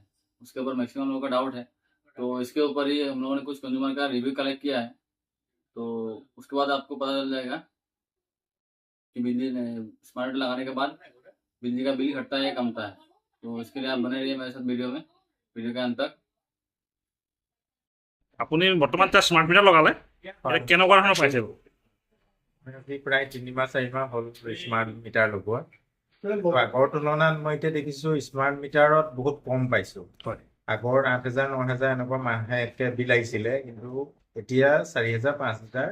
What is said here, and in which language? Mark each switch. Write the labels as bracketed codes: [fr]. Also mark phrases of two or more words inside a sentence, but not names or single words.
[hi] उसके ऊपर मैक्सिमम लोगों का डाउट है। तो इसके ऊपर ही हम लोगों ने कुछ कंज्यूमर का रिव्यू कलेक्ट किया है। तो उसके बाद आपको पता चल जाएगा कि बिजली [en] smart meter [hi] लगाने के बाद बिजली का बिल घटता है या कमता है। तो इसके लिए आप बने रहिए मेरे साथ वीडियो के अंत तक। [as] আপুনি বৰ্তমান এতিয়া [en] smart meter [as] লগালে হয়। কেনেকুৱা ধৰণৰ পাইছে? আজি প্ৰায় 3 মাহ 4 মাহ হ'ল [en] smart meter [as] লগোৱা। আগৰ তুলনাত মই এতিয়া দেখিছোঁ স্মাৰ্ট মিটাৰত বহুত কম পাইছোঁ। হয়। আগৰ 8,000 9,000 এনেকুৱা মাহেকে বিল আহিছিলে, কিন্তু এতিয়া 4,000 5,000